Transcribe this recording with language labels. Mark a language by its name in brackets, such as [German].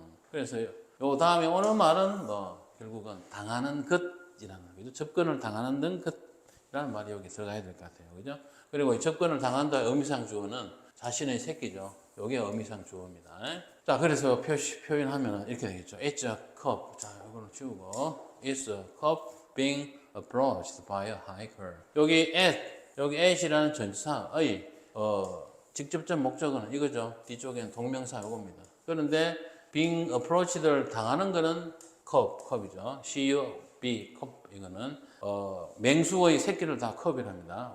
[Korean] 그래서 요 다음에 오는 말은 결국은 당하는 것이라는 거죠. 접근을 당하는 것이라는 말이 여기 들어가야 될 것 같아요. 그죠? 그리고 이 접근을 당한다 의미상 주어는 자신의 새끼죠. 요게 의미상 주어입니다. 자, 그래서 표현하면 이렇게 되겠죠. [English] It's a cup. [Korean] 자, 이거는 지우고. [English] It's a cup being approached by a hiker. [Korean] 여기 at이라는 전치사의 직접적 목적어는 이거죠. 뒤쪽에는 동명사 요겁니다. 그런데 being approached를 당하는 거는 컵이죠. C-U-B, 컵. 이거는 맹수의 새끼를 다 컵이랍니다.